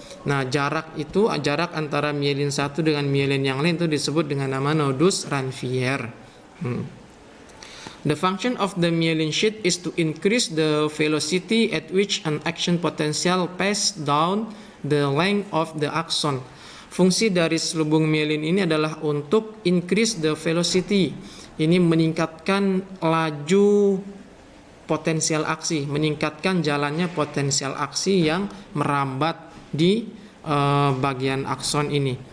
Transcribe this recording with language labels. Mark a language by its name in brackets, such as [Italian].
[Indonesian] Nah, jarak antara myelin satu dengan myelin yang lain itu disebut dengan nama nodus Ranvier. [English] The function of the myelin sheath is to increase the velocity at which an action potential pass down the length of the axon. [Indonesian] Fungsi dari selubung myelin ini adalah untuk [English] increase the velocity. [Indonesian] Ini meningkatkan laju potensial aksi, meningkatkan jalannya potensial aksi yang merambat di bagian akson ini.